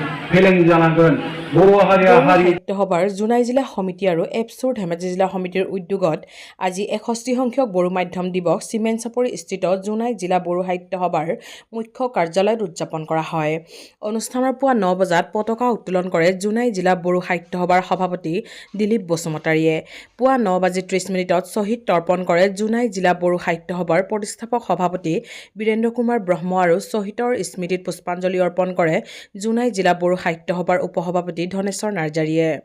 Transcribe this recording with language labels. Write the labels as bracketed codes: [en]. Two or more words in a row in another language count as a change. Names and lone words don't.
[brx] फेलें जानांगोन बर' हारिया हारि [as] সাহিত্য সভাৰ জুনাই জিলা সমিতি আৰু আপছুৰ ধেমাজী জিলা সমিতিৰ উদ্যোগত আজি 61 সংখ্যক বড়ো মাধ্যম দিবস সিমেন্ট চাপৰি স্থিত জুনাই জিলা বড়ো সাহিত্য সভাৰ মুখ্য কাৰ্যালয়ত উদযাপন কৰা হয়। অনুষ্ঠানৰ পুৱা 9 বজাত পতাকা উত্তোলন কৰে জুনাই জিলা বড়ো সাহিত্য সভাৰ সভাপতি দিলীপ বসুমতাৰীয়ে। পুৱা 9:30 শ্বহীদ তৰ্পণ কৰে জুনাই জিলা বড়ো সাহিত্য সভাৰ প্ৰতিষ্ঠাপক সভাপতি বীৰেন্দ্ৰ কুমাৰ ব্ৰহ্ম আৰু শ্বহীদৰ স্মৃতিত পুষ্পাঞ্জলি অৰ্পণ কৰে জুনাই জিলা বড়ো সাহিত্য সভাৰ উপসভাপতি ধনেশ্বৰ নাৰ্জাৰীয়ে।